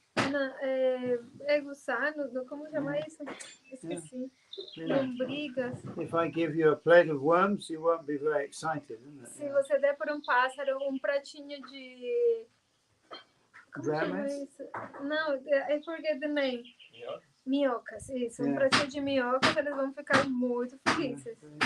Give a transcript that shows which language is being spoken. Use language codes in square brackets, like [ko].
[pt] não, gusano, como chama isso? Esqueci. [en] Yeah. [pt] Lombrigas. [en] If I give you a plate of worms, you won't be very excited, isn't it? [pt] Se você der para um pássaro um pratinho de como chama Vermes? isso? Não, [en] I forget the name. [pt] Minhocas, isso. Um [en] Yeah. [pt] pratinho de minhocas, eles vão ficar muito felizes.